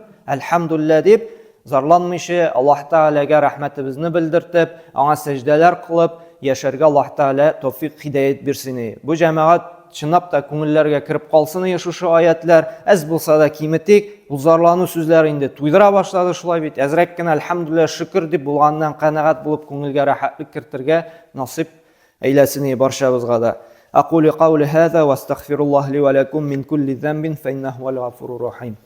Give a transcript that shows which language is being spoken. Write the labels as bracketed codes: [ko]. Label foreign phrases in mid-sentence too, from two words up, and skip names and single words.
[tt] Әлхәмдүлилләh дип, зарланмыйча, Аллаһ Тәаләгә рәхмәтебезне белдертеп, аңа сәҗдәләр кылып, яшәргә Аллаһ Тәала тәүфыйк, хидаят бирсен. Бу җәмәгать чынлап та күңелләргә кирип калсын шушы аятлар. Әз булса да киметик, бу зарлану сүзләре инде туйдыра башлады, шулай бит. Әзрәк кенә әлхәмдүлилләh, шөкер дип булганнан канәгать булып, күңелгә рәхәтлек кертергә насыйп әйләсен барчабызга да. [ar] أقول قولي هذا واستغفر الله لي ولكم من كل ذنب فإنه هو الغفور الرحيم.